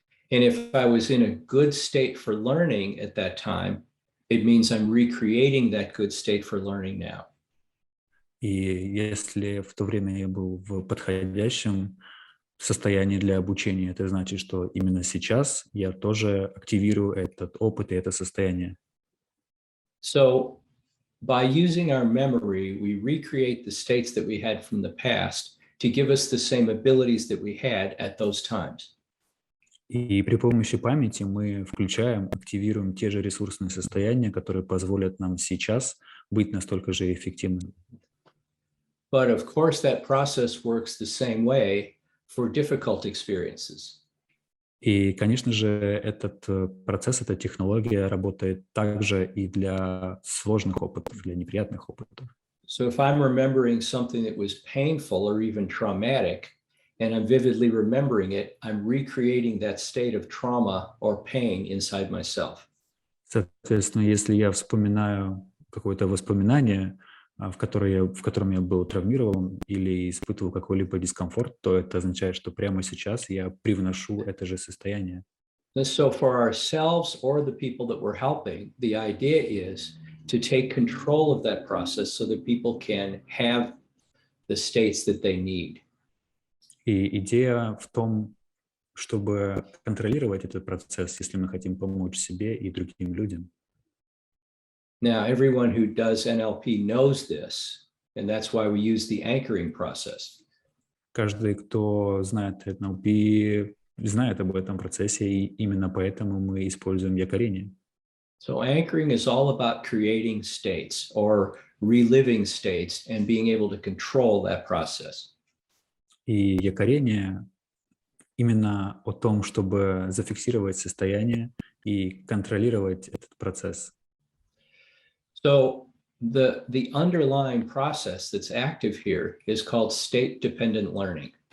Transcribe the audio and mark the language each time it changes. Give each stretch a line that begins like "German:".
English: And if I was in a good state for learning at that time, it means I'm recreating that good state for learning now.
Russian: И если в то время я был в подходящем состоянии для обучения, это значит, что именно сейчас я тоже активирую этот опыт и это состояние.
English: So by using our memory, we recreate the states that we had from the past to give us the same abilities that we had at those times.
Russian: И при помощи памяти мы включаем, активируем те же ресурсные состояния, которые позволят нам сейчас быть настолько же эффективными.
English: But of course, that process works the same way for difficult experiences.
Russian: И, конечно же, этот процесс, эта технология работает также и для сложных опытов, для неприятных опытов.
English: So if I'm remembering something that was painful or even traumatic, and I'm vividly remembering it, I'm recreating that state of trauma or pain inside myself.
Russian: Соответственно, если я вспоминаю какое-то воспоминание, в котором я был травмирован или испытывал какой-либо дискомфорт, то это означает, что прямо сейчас я привношу это же состояние.
English: So for ourselves or the people that we're helping, the idea is to take control of that process so that people can have the states that they need.
Russian: И идея в том, чтобы контролировать этот процесс, если мы хотим помочь себе и другим людям.
English: Now, everyone who does NLP knows this, and that's why we use the anchoring process.
Russian: Каждый, кто знает NLP, знает об этом процессе, и именно поэтому мы используем якорение.
English: So anchoring is all about creating states or reliving states and being able to control that process.
Russian: И якорение именно о том, чтобы зафиксировать состояние и контролировать этот процесс.
English: So the underlying process that's active here is called state-dependent learning.